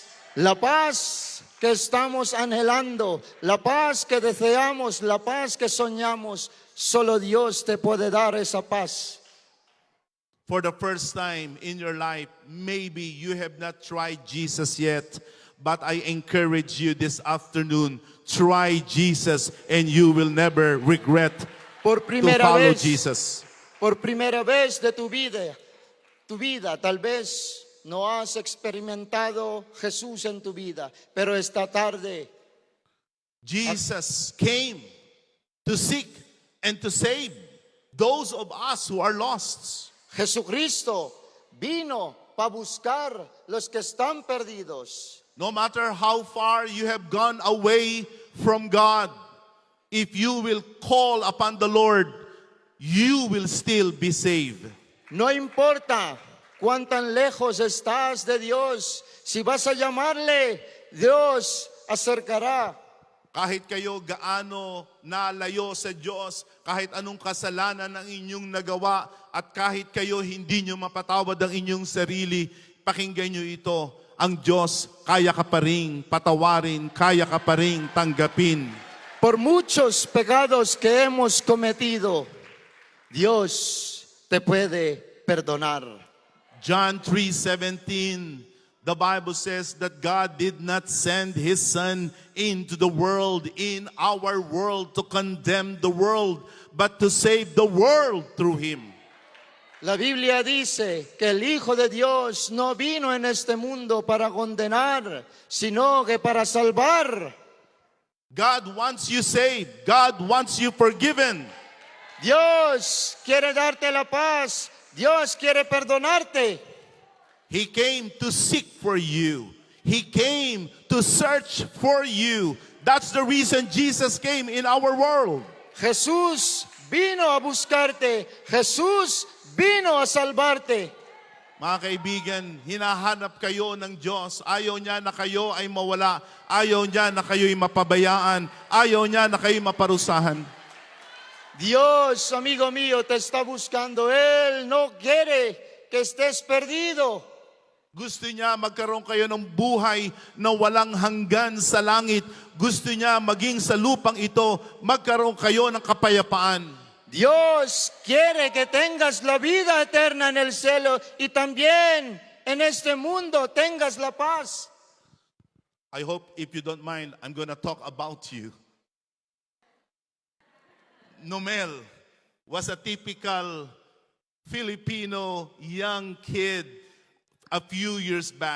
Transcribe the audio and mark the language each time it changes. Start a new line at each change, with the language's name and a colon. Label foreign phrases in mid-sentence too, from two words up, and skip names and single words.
Spanish: La paz que estamos anhelando, la paz que deseamos, la paz que soñamos, solo Dios te puede dar esa paz.
English: For the first time in your life, maybe you have not tried Jesus yet, but I encourage you this afternoon, try Jesus and you will never regret
Spanish: Por
English: to
Spanish: primera
English: follow
Spanish: vez,
English: Jesus.
Spanish: por primera vez de tu vida, tal vez no has experimentado Jesús en tu vida, pero esta tarde
English: Jesus came to seek and to save those of us who are lost.
Spanish: Jesucristo vino para buscar los que están perdidos.
English: No matter how far you have gone away from God, if you will call upon the Lord, you will still be saved.
Spanish: No importa cuán tan lejos estás de Dios, si vas a llamarle, Dios acercará.
Filipino: Kahit kayo gaano nalayo sa Diyos, kahit anong kasalanan ang inyong nagawa, at kahit kayo hindi nyo mapatawad ang inyong sarili, pakinggan nyo ito. Ang Diyos, kaya ka pa rin patawarin, kaya ka pa rin tanggapin.
Spanish: Por muchos pecados que hemos cometido, Dios te puede perdonar.
English: John 3:17, the Bible says that God did not send His Son into the world, in our world, to condemn the world, but to save the world through Him.
Spanish: La Biblia dice que el Hijo de Dios no vino en este mundo para condenar, sino que para salvar.
English: God wants you saved. God wants you forgiven.
Spanish: Dios quiere darte la paz. Dios quiere perdonarte.
English: He came to seek for you. He came to search for you. That's the reason Jesus came in our world.
Spanish: Jesús vino a buscarte. Jesús vino a salvarte.
Filipino: Mga kaibigan, hinahanap kayo ng Diyos. Ayaw niya na kayo ay mawala. Ayaw niya na kayo'y mapabayaan. Ayaw niya na kayo'y maparusahan.
Spanish: Dios, amigo mío, te está buscando. Él no quiere que estés perdido.
Filipino: Gusto niya magkaroon kayo ng buhay na walang hanggan sa langit. Gusto niya maging sa lupang ito, magkaroon kayo ng kapayapaan.
Spanish: Dios quiere que tengas la vida eterna en el cielo y también en este mundo tengas la paz.
English: I hope, if you don't mind, I'm going to talk about you. Nomel was a typical Filipino young kid a few years back.